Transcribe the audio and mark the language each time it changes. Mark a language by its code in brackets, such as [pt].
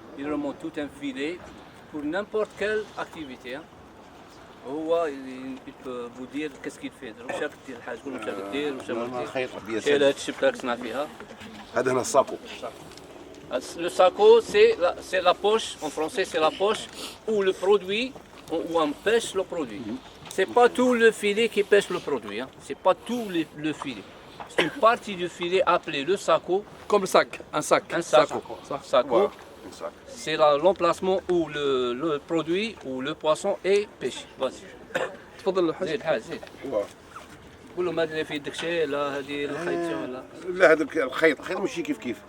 [fr] Il remonte tout un filet pour n'importe quelle activité. Hein. Il peut vous dire qu'est-ce qu'il fait. [ar] واش راك دير الحاج واش راك دير واش راك دير. خيط كاين بياسر هاد الشبكه راك تصنع فيها. هذا هنا الساكو [fr] Le saco, c'est la poche, en français c'est la poche où le produit, où on pêche le produit. C'est pas tout le filet qui pêche le produit, hein. C'est pas tout le filet. C'est une partie du filet appelée le saco. Comme le sac. Un sac. Un sac. Saco, [ar] الساكو [fr] c'est l'emplacement où le produit, où le poisson est pêché. Vas-y. [ar] تفضل الحاج. زيد حاج زيد. قول لهم هذا اللي في يدك شيء لا هذه الخيط ولا. لا هذاك الخيط ماشي كيف كيف